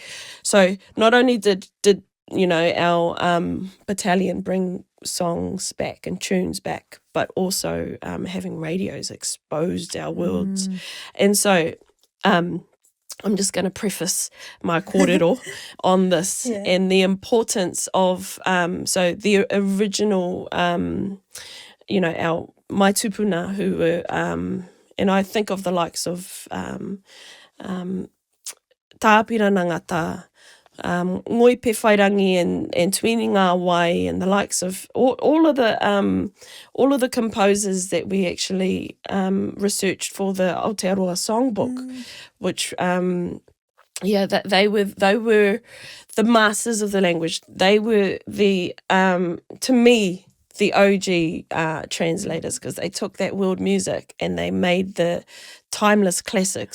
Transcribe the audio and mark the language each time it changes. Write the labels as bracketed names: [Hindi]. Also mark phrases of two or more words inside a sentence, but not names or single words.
[English] So not only did our battalion bring songs back and tunes back, but also having radios exposed our worlds. And so I'm just going to preface my kōrero on this and the importance of so the original our [Māori] mai tupuna, [English] who were and I think of the likes of Tāpira Nangata, Ngoi Pe Whairangi and Tuini Ngā Wai, and the likes of all of the composers that we actually researched for the Aotearoa songbook, which that they were the masters of the language. They were the to me the OG translators, because they took that world music and they made the timeless classics.